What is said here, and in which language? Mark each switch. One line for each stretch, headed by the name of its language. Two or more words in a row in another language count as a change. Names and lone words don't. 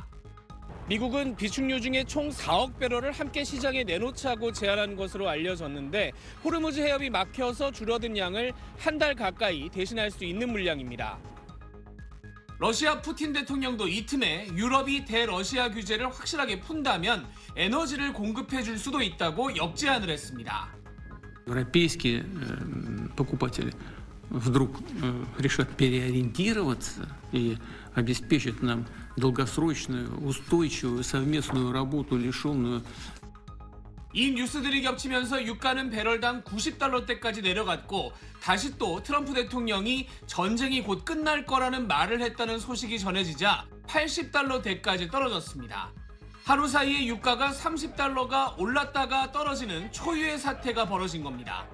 Korean: 미국은 비축유 중에 총 4억 배럴을 함께 시장에 내놓자고 제안한 것으로 알려졌는데 호르무즈 해협이 막혀서 줄어든 양을 한 달 가까이 대신할 수 있는 물량입니다. 러시아 푸틴 대통령도 이 틈에 유럽이 대러시아 규제를 확실하게 푼다면 에너지를 공급해 줄 수도 있다고 역제안을 했습니다.
Russian: Европейские покупатели вдруг решат переориентироваться и обеспечат нам долгосрочную, устойчивую совместную работу, лишенную.
Korean: 이 뉴스들이 겹치면서 유가는 배럴당 90달러대까지 내려갔고 다시 또 트럼프 대통령이 전쟁이 곧 끝날 거라는 말을 했다는 소식이 전해지자 80달러대까지 떨어졌습니다. 하루 사이에 유가가 30달러가 올랐다가 떨어지는 초유의 사태가 벌어진 겁니다.